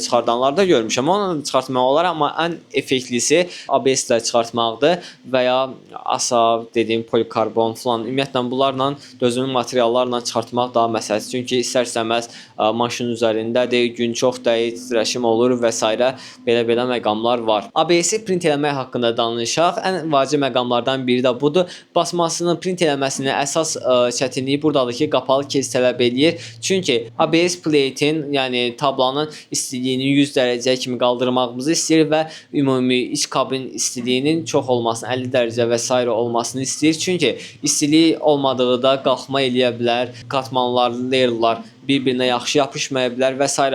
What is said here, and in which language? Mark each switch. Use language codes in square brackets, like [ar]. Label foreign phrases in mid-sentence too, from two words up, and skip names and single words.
[az] çıxardanlar da görmüşəm. Onu çıxartmaq olar, amma ən effektlisi ABS ilə çıxartmaqdır və ya ASA dediyim polikarbon falan. Ümumiyyətlə bunlarla dözümlü materiallarla çıxartmaq daha məsləhətdir. Çünki istərsəməz maşın üzərindədir, gün çox dəyir, titrəşim olur və s. belə məqamlar var. ABS-i print eləmək haqqında danışaq. Ən vacib məqamlardan biri də budur. Basmasını, print eləməsinin əsas çətinliyi buradadır ki, qapalı case tələb eləyir. Çünki ABS plate-in, yəni tablanın istiliyini 100 dərəcə kimi qaldırmağımızı istəyir və ümumi iç kabin istiliyinin çox olmasını, 50 dərəcə və s. olmasını istəyir. Çünki istilik olmadığı da qalxma eləyə bilər, katmanlar, layerlar bir-birinə yaxşı yapışmaya bilər və s.